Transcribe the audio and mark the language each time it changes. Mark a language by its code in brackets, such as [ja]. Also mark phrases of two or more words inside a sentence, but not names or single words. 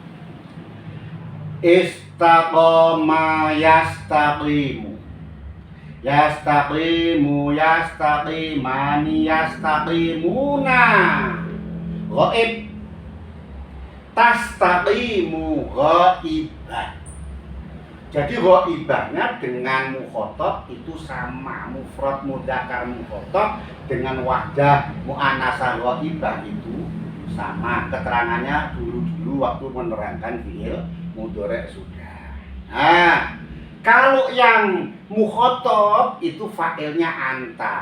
[ar] استقام يستقيم يستقيم يستقيمان يستقيمون. غائب. تستقيم غائبة. [id] Jadi ghaibahnya dengan mukhotob itu sama. [ar] مفرد مذكر مخاطب [id] dengan [ar] واحدة مؤنثة غائبة [id] itu sama. Keterangannya dulu waktu menerangkan [ar] فعل مضارع' [id] sudah. Nah, kalau yang mukhotob itu fa'ilnya anta.